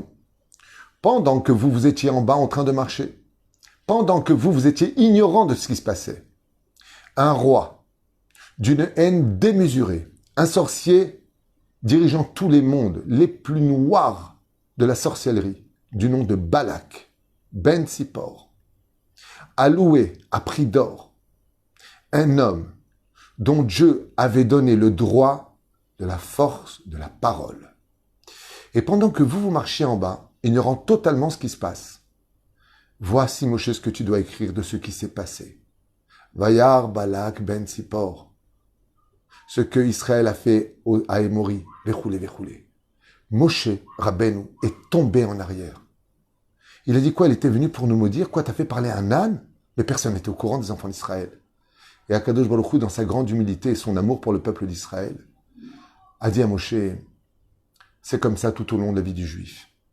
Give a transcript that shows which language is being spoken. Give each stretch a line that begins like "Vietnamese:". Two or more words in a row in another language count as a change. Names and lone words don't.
French: pendant que vous étiez en bas en train de marcher, pendant que vous étiez ignorant de ce qui se passait, un roi d'une haine démesurée, un sorcier dirigeant tous les mondes les plus noirs de la sorcellerie, du nom de Balak, Ben Sipor, a loué à prix d'or un homme dont Dieu avait donné le droit de la force de la parole. Et pendant que vous marchiez en bas, ignorant totalement ce qui se passe, voici, Moshe, ce que tu dois écrire de ce qui s'est passé.
Hebrew: וירא בלק בן ציפור.
French: Ce que Israël a fait à Émori.
Hebrew: וכולי, וכולי.
French: Moshe Rabbeinu est tombé en arrière. Il a dit quoi? Il était venu pour nous maudire. Quoi, t'as fait parler à un âne? Mais personne n'était au courant des enfants d'Israël. Et
Hebrew: הקדוש ברוך הוא,
French: dans sa grande humilité et son amour pour le peuple d'Israël, a dit à Moshe, c'est comme ça tout au long de la vie du Juif.